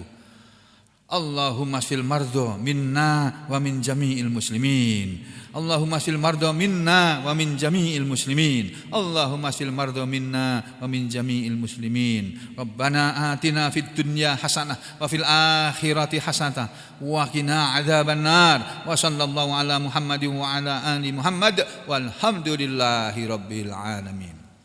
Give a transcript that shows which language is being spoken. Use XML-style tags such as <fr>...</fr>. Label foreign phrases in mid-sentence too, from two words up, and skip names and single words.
<ar>اللهم اشف المرضى منا ومن جميع المسلمين. اللهم اشف المرضى منا ومن جميع المسلمين. اللهم اشف المرضى منا ومن جميع المسلمين. ربنا آتنا في الدنيا حسنة وفي الآخرة حسنة وقنا عذاب النار. وصلى الله على محمد وعلى آل محمد والحمد لله رب العالمين.</ar>